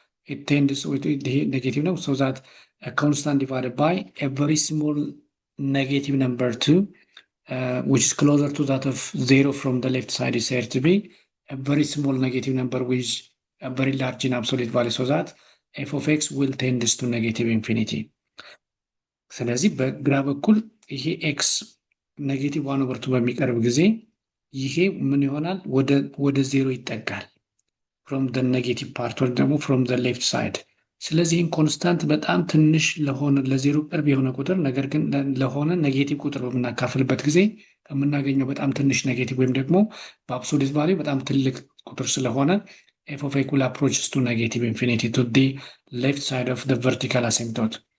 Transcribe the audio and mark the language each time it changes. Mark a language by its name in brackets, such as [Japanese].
[English] It tends to be negative ነው, so that a constant divided by a very small negative number 2, which is closer to that of 0 from the left side, is said to be a very small negative number with a very large in absolute value, so that f of x will tend to negative infinity. [Amharic] ስለዚህ በግራ በኩል ይሄ x -1 over 2 በሚቀርብ ጊዜ ይሄ ምን ይሆናል? ወደ 0 ይጠጋል [English] from the negative part, [Amharic] or ደግሞ [English] from the left side። [Amharic] ስለዚህ ኮንስታንት በጣም ትንሽ ለሆነ ለዜሮ ቅርብ የሆነ ቁጥር ነገር ግን ለሆነ ኔጌቲቭ ቁጥር በምናካፍልበት ጊዜ ከምናገኘው በጣም ትንሽ ኔጌቲቭ ወይም ደግሞ በአብሶሉት ቫልዩ በጣም ትልቅ ቁጥር ስለሆነ [English] f of x will approaches to negative infinity to the left side of the vertical asymptote.